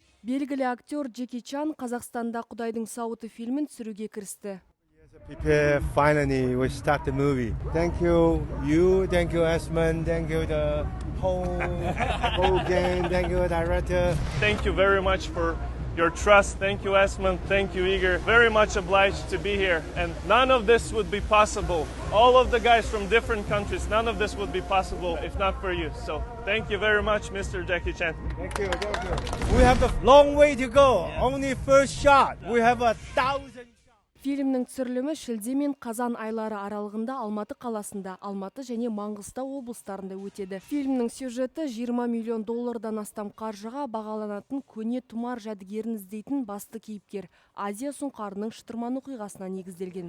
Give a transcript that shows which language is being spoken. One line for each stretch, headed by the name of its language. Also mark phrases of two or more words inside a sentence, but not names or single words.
Kazakh: Белгілі актер Джеки Чан Қазақстанда Құдайдың сауыты фильмін түсіруге кірісті.
English: Prepare, finally we start the movie. Thank you Asman, thank you the whole gang, thank you director. Thank you very much for your trust. Thank you Asman, thank you Igor. Very much obliged to be here. And none of this would be possible. All of the guys from different countries, none of this would be possible if not for you. So thank you very much, Mr. Jackie Chan. Thank you. We have a long way to go. Only first shot. We have 1,000.
Kazakh: Фильмнің түсірілімі шілде мен қазан айлары аралығында Алматы қаласында, Алматы және Маңғыстау облыстарында өтеді. Фильмнің сюжеті 20 миллион доллардан астам қаржыға бағаланатын көне тұмар жәдігерін іздейтін басты кейіпкер Азия сұңқарының шытырман оқиғасына негізделген.